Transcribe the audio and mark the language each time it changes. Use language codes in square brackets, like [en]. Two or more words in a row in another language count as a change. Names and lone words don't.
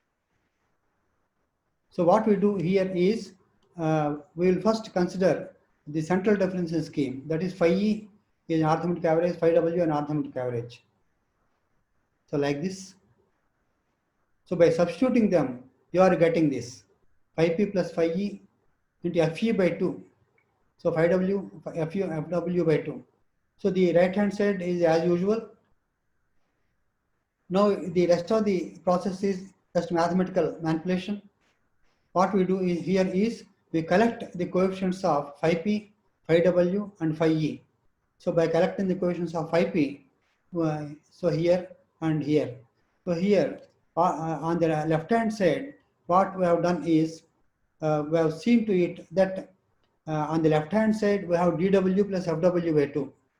[en] So what we do here is we will first consider the central difference scheme, that is phi E is an arithmetic average, phi W an arithmetic average. So like this. So by substituting them, you are getting this phi P plus phi E into Fe by 2. So phi W, Fw by 2. So the right hand side is as usual. Now the rest of the process is just mathematical manipulation. What we do here is we collect the coefficients of phi P, phi W and phi E. So by collecting the coefficients of phi P, so here and here. So here on the left hand side, what we have done is we have seen to it that on the left hand side we have dW plus FW by 2.